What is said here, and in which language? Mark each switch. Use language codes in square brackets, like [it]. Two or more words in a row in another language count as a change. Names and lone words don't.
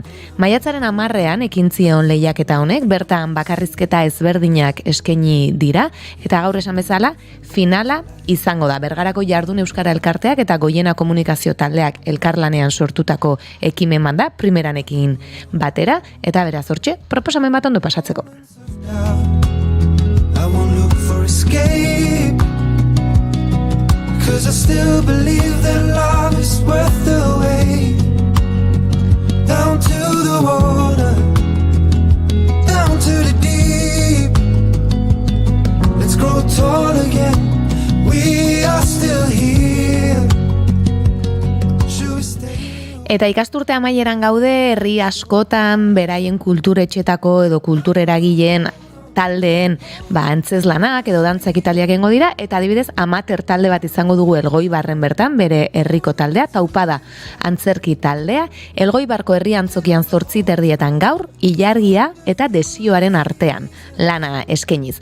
[eu] Maiatzaren 10 ekintzion lehiaketa honek, bertan bakarrizketa ezberdinak eskaini dira, eta gaur esan bezala, finala izango da Bergarako Jardun Euskara Elkarteak eta Goiena Komunikazio Taldeak elkarlanean sortutako ekimen banda, primeranekin batera, eta beraz hortxe, proposamen bat ondo pasatzeko. [en] I won't look for escape, 'cause I still believe that love is worth the wait. Down to the water, down to the deep. Let's grow tall again, we are still here. [eu] Eta ikasturte amaieran gaude, herri askotan beraien kulturetxetako edo kultureragileen taldeen antzeslanak edo dantza ekitaliak egingo dira, eta adibidez amateur talde bat izango dugu Elgoibarren bertan, bere herriko taldea, Taupada antzerki taldea, Elgoibarko herri antzokian 8:30 gaur, ilargia eta desioaren artean lana eskainiz.